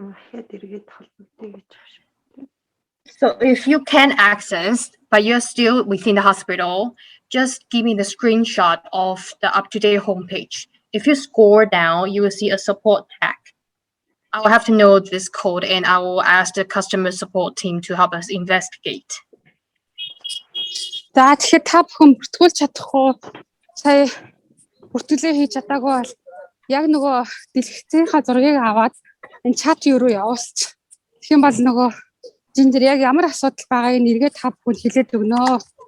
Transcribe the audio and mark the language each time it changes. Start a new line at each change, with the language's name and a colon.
Mongolian: Хэд эргээд холбогдъё гэж байна шүү.
English: So if you can access, but you're still within the hospital, just give me the screenshot of the Uptodate homepage. If you scroll down, you will see a support tag. I will have to know this code and I will ask the customer support team to help us investigate.
Mongolian: За тэгэхээр та бүхэн бүртгүүлж чадах уу? Сая бүртгэлээ хийж чадаагүй бол яг нөгөө дэлгэцийнхаа зургийг аваад энэ чат юу руу явуулчих. Тэгэх юм бол нөгөө Ginger яг ямар асуудал байгааг нэргээ та бүхэн хэлээд өгнө.